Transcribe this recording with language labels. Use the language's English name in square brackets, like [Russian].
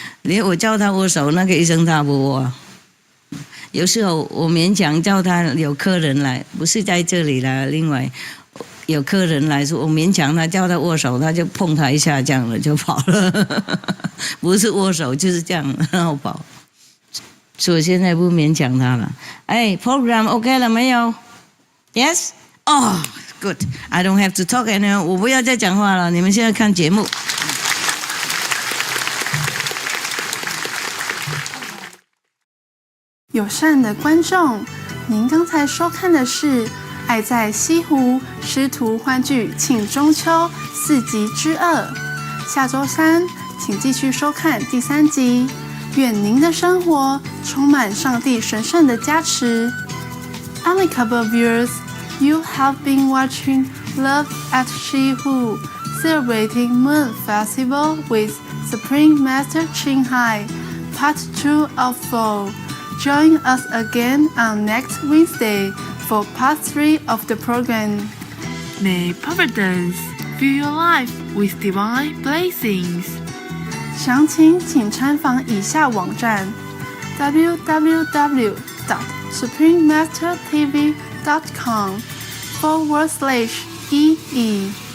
[Chinese] 连我叫他握手，那个医生他不握。有时候我勉强叫他，有客人来，不是在这里了，另外有客人来说，我勉强他叫他握手，他就碰他一下，这样了就跑了。不是握手就是这样，然后跑。所以现在不勉强他了。哎 ， [English] program OK [Chinese] 了没有 ？ [English] Yes？哦。 Good, I don't have to talk anymore. [Chinese] 我不要再讲话了，你们现在看节目。友善的观众，您刚才收看的是《爱在西湖》师徒欢聚庆中秋4集之2。下周3，请继续收看第3集。愿您的生活充满上帝神圣的加持。 [English] Amicable viewers.You have been watching Love at Shihu, celebrating Moon Festival with Supreme Master Ching Hai, Part 2 of 4. Join us again on next Wednesday for Part 3 of the program. May Providence fill your life with divine blessings. [Chinese] 详情请参访以下网站 www.suprememastertv.com/EE